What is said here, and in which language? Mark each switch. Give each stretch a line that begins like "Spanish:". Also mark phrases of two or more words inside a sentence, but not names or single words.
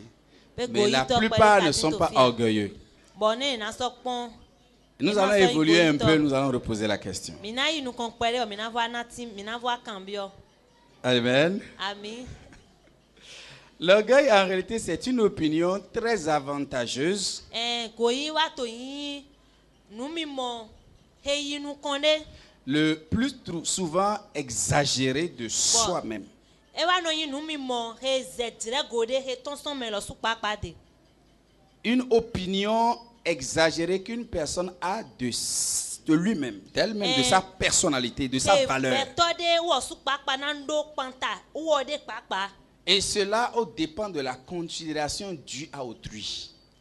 French: Mais la plupart ne sont pas orgueilleux. Nous allons évoluer un peu, nous allons reposer la question. Amen. Amen. L'orgueil, en réalité, c'est une opinion très avantageuse
Fon: goyi wa to yin numi mo heyi nu konde
French: le plus souvent exagéré de soi-même.
Fon: e wa no yin numi mo he zedire gode he tonson me lo su papa de.
French: Une opinion exagérée qu'une personne a de lui-même, d'elle-même, de sa personnalité, de sa valeur. Et cela au dépend de la considération due à autrui.